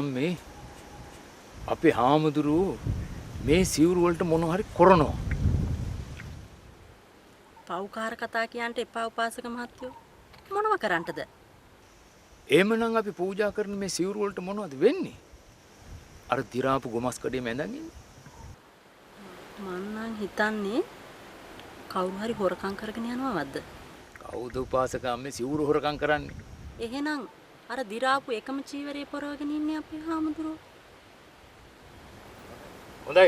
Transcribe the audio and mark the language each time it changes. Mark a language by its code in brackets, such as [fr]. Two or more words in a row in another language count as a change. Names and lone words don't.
[si] මේ අපේ හාමුදුරුවෝ මේ සිවුරු වලට මොන හරි කරනවා. පව්කාර කතා කියන්ට එපා උපාසක මහත්තයෝ. මොනව කරන්නටද? එහෙමනම් අපි පූජා කරන මේ සිවුරු වලට මොනවද වෙන්නේ? අර දි รา පු ගොමස් කඩේ මැදන් ඉන්නේ. මං නම් හිතන්නේ කවුරු හරි හොරකම් කරගෙන යනවද? කවුද උපාසකම් මේ සිවුරු හොරකම් කරන්නේ? එහෙනම් අර දි รา පු එකම චීවරේ පොරවගෙන ඉන්නේ අපේ හාමුදුරුවෝ. හොඳයි.